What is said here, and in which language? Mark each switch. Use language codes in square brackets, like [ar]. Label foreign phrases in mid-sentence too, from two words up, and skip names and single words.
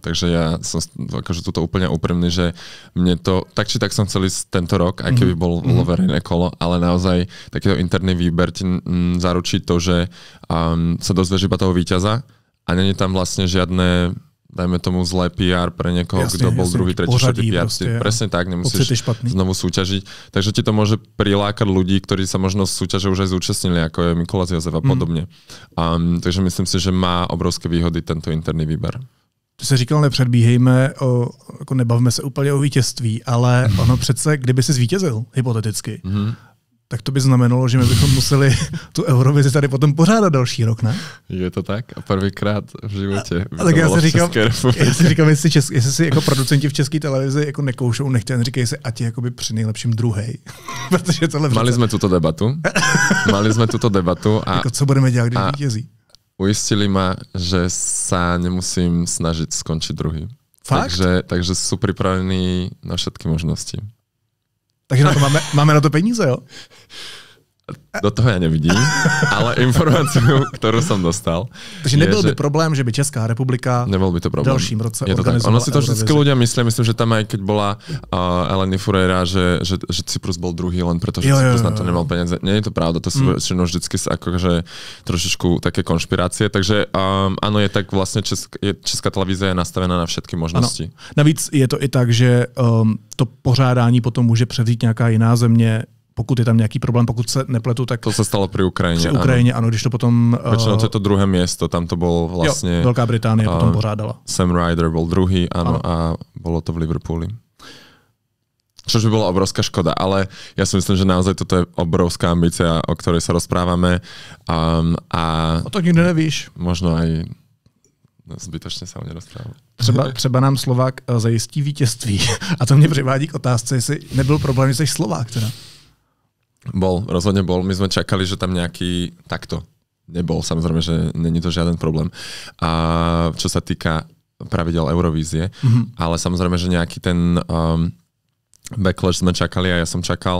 [sk] Takže ja som akože tuto úplne úprimný, že mne to, tak či tak som chcel ísť tento rok, aj keby bolo verejné kolo, ale naozaj takýto interný výber ti zaručí to, že sa dozvieš iba toho víťaza a není tam vlastne žiadne, dajme tomu zlé PR pre niekoho, kto bol druhý, tretí, štvrtý, piatý. Presne tak, nemusíš znovu súťažiť. Takže ti to môže prilákať ľudí, ktorí sa možno v súťaže už aj zúčastnili, ako je Mikolas Jozef a podobne. Takže myslím si, že má obrovské výhody tento interný výber. [cs] Ty jsi říkal, nepředbíhejme, jako nebavme se úplně o vítězství, ale ono přece, kdyby si zvítězil, hypoteticky, tak to by znamenalo, že my bychom museli tu Eurovizi tady potom pořádat další rok, ne? [sk] Je to tak? A prvýkrát v životě by tak to [cs] já bylo v České republice. Já si říkám, jestli si jako producenti v České televizi jako nekoušou, nechtějí, říkají si, ať je jakoby při nejlepším druhej. Protože tohle Mali jsme tuto debatu. A, jako co budeme dělat, když vítězí? [sk] Uistili ma, že sa nemusím snažiť skončiť druhý. [cs] Fakt? [sk] Takže sú pripravení na všetky možnosti. [cs] Takže na to máme na to peníze, jo? [sk] Do toho ja nevidím, ale informáciu, ktorú som dostal. [cs] Takže nebyl by problém, že by Česká republika v dalším roce organizovala. [sk] Ono si to vždycky ľudia myslia, myslím, že tam aj keď bola Eleni Furera, že Cyprus bol druhý len preto, že Cyprus na to nemal peniaze. Nie je to pravda, to sú vždycky akože trošičku také konšpirácie. Takže áno, je tak vlastne Česká televízia je nastavená na všetky možnosti. [cs] Ano. Navíc je to i tak, že to pořádání potom může převzít nějaká jiná země, pokud je tam nějaký problém, pokud se nepletu, tak... To se stalo pri Ukrajině. Při Ukrajině, ano, když to potom... Většinou to je to druhé město, tam to bylo vlastně... Jo, Velká Británie potom pořádala. Sam Ryder byl druhý, ano, a bylo to v Liverpooli. [sk] Čož by bola obrovská škoda, ale ja si myslím, že naozaj toto je obrovská ambícia, o ktorej sa rozprávame. [cs] O to nikdy nevíš. [sk] Možno aj zbytočně se o ně rozprávám. [cs] Třeba nám Slovák zajistí vítězství. A to mě přivádí k otázce, jestli nebyl problém, že jsi Slovák teda. [sk] Rozhodne bol. My sme čakali, že tam nejaký takto nebol. Samozrejme, že není to žiaden problém. A čo sa týka pravidel Eurovízie, ale samozrejme, že nejaký ten backlash sme čakali a ja som čakal.